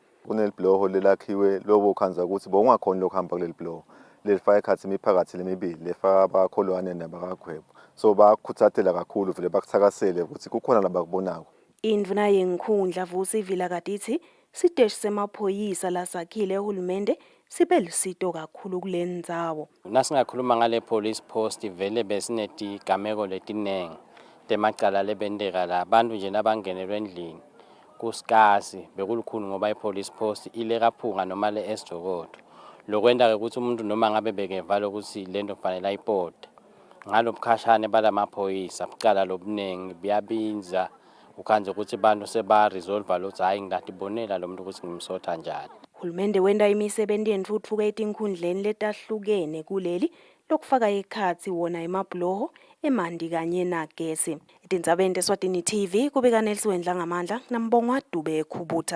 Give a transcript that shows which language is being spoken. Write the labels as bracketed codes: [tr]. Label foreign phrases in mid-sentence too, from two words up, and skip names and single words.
[ss] Kunelibloho lelakhiwe lobo khanza ukuthi bongakhona lokuhamba kuleli bloho lelifaka ekhathi imiphakathi lemibili lefaka abakholwane nabakagwebo so bakhuthathela kakhulu vele bakuthakasele ukuthi kukhona labakubonako. Indvuna yenkhundla Vusi Vilakadithi siteshi semaphoyisa lasakhile uhulumende sibe lusito kakhulu kule ndzawo. Nasingakhuluma ngale [en] police post [ss] vele besinetigameko letinengi temacala lebendeka la abantu nje nabangenelwe endlini kusikasi bekulukhulu ngoba ipolice post ile kaphunga noma le esijokodo lokwenda ukuthi umuntu noma ngabe bekeva lokuthi lento kufanele ayipote ngalo bukhashane balamaphoyisa bucala lobunengi biyabinza ukanje ukuthi abantu seba resolve lokuthi hayi ngidatibonela lo muntu ukuthi ngimsotha njani. Uhulumende wenda imisebenzi yentuthuko etinkhundleni letahlukene kuleli lokufaka ekhathi wona emabloho emandi kanye nagesi. Tindzabeni Eswatini TV kubika Nelsiwendla ngamandla nambongwa Dube ekhubutha.